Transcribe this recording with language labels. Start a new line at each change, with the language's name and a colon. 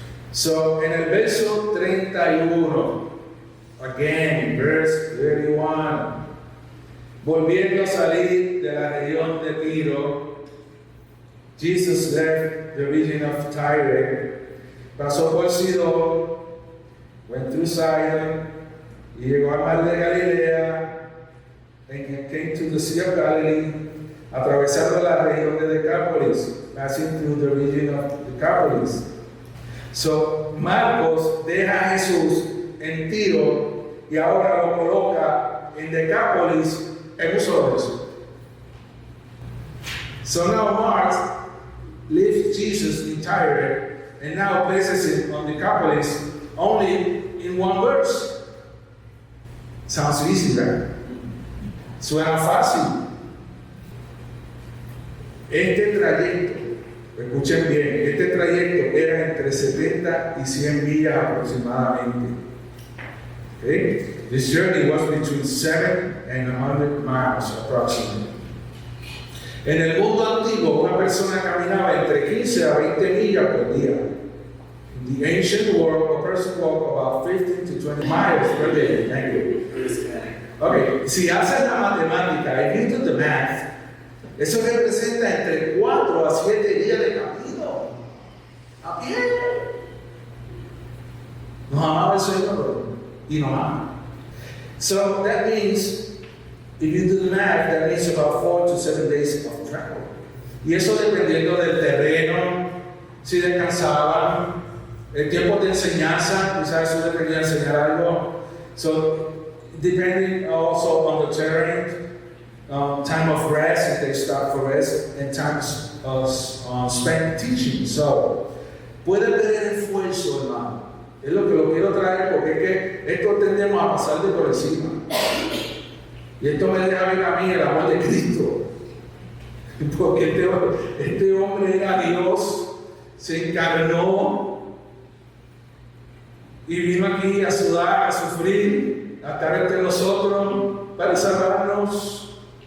Spanish: So, en el verso 31,
English: again, verse 31,
Spanish: volviendo a salir de la región de Tiro,
English: Jesus left the region of Tyre,
Spanish: pasó por Sidón,
English: went through Sidon,
Spanish: y llegó al mar de Galilea,
English: and came to the Sea of Galilee,
Spanish: atravesando la región de Decápolis,
English: passing through the region of Decápolis.
Spanish: So, Marcos deja a Jesús en Tiro y ahora lo coloca en Decápolis en un solo verso.
English: So now Mark leaves Jesus in Tyre and now places him on Decapolis only in one verse. Sounds easy, right?
Spanish: Suena fácil. Este trayecto, escuchen bien, este trayecto era entre 70 y 100 millas aproximadamente. Okay?
English: This journey was between 7 and 100 miles approximately.
Spanish: En el mundo antiguo, una persona caminaba entre 15 a 20 millas por día.
English: In the ancient world, a person walked about 15 to 20 miles per day. Thank you.
Spanish: Okay, si haces la matemática,
English: if you do the math,
Spanish: eso representa entre 4 a 7 días de camino. A pie. Nos amaba el Señor y nos ama.
English: So that means, if you do the math, that means about 4 to 7 days of travel.
Spanish: Y eso dependiendo del terreno, si descansaban, el tiempo de enseñanza, quizás eso dependía de enseñar algo.
English: So, depending also on the terrain, time of rest, if they stop for rest, and times of spent teaching.
Spanish: So, puede ver el esfuerzo, hermano. Es lo que lo quiero traer porque es que esto tendemos a pasar de por encima. Y esto me deja ver a mí el amor de Cristo. Porque este hombre era Dios, se encarnó y vino aquí a sudar, a sufrir, a estar entre nosotros para salvarnos.